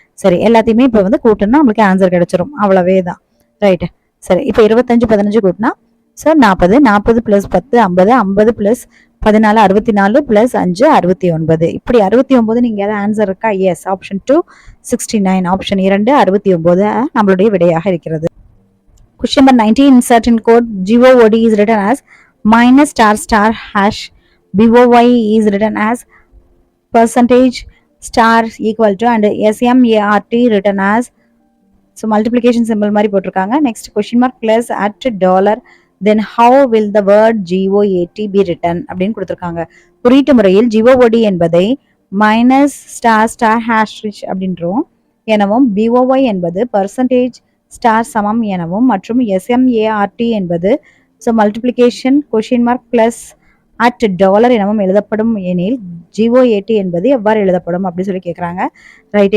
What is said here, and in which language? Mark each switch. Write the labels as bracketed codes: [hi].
[ta] சரி, எல்லாத்தையுமே இப்போ வந்து கூட்டினா நம்மளுக்கு ஆன்சர் கிடைச்சிரும், அவ்வளவே தான். ரைட். சரி, இப்போ 25 15 கூட்டினா ஸோ 40 40 பிளஸ் 10 50 50 பிளஸ் 14 64 பிளஸ் 5 69. இப்படி 69 நீங்க ஏதாவது ஆன்சர் இருக்கா, எஸ். ஆப்ஷன் 2 69, ஆப்ஷன் 2 69 நம்மளுடைய விடையாக இருக்கிறது. [en] Question number 19, insert in code GOOD is written as minus star star hash BOY is written as percentage star equal to and SMART written as so multiplication symbol [ta] மாதிரி போட்டிருக்காங்க. [en] next question mark plus at dollar, then how will the word GOAT be written [ta] அப்படின்னு கொடுத்திருக்காங்க. குறியீட்டு முறையில் GOOD என்பதை [en] minus star star hash [ta] அப்படின்றோம் எனவும், BOY என்பது percentage ஸ்டார் சமம் எனவும் மற்றும் SMART என்பது so multiplication question mark plus at dollar எனவும் எழுதப்படும் எனில் GOAT என்பது எவ்வாறு எழுதப்படும் அப்படின்னு சொல்லி கேட்குறாங்க. ரைட்.